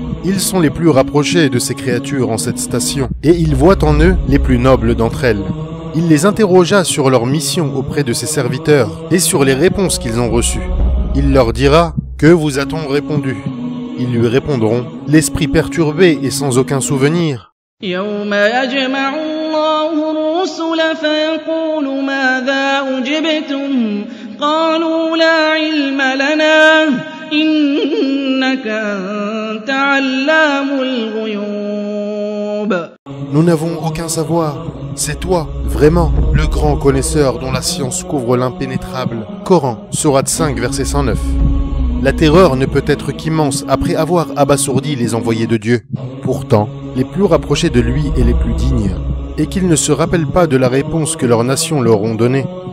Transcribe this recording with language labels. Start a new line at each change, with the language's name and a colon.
French: Ils sont les plus rapprochés de ses créatures en cette station, et il voit en eux les plus nobles d'entre elles. Il les interrogea sur leur mission auprès de ses serviteurs et sur les réponses qu'ils ont reçues. Il leur dira « Que vous a-t-on répondu ?» Ils lui répondront « L'esprit perturbé et sans aucun souvenir. »
Arabic: يوم يجمع الله الرسل فيقول ماذا أجبتم قالوا لا علم لنا إنك أنت علام الغيوب.
French: Nous n'avons aucun savoir. C'est toi, vraiment, le grand connaisseur dont la science couvre l'impénétrable. Coran, sourate 5, verset 109. La terreur ne peut être qu'immense après avoir abasourdi les envoyés de Dieu. Pourtant, les plus rapprochés de lui et les plus dignes, et qu'ils ne se rappellent pas de la réponse que leurs nations leur ont donnée.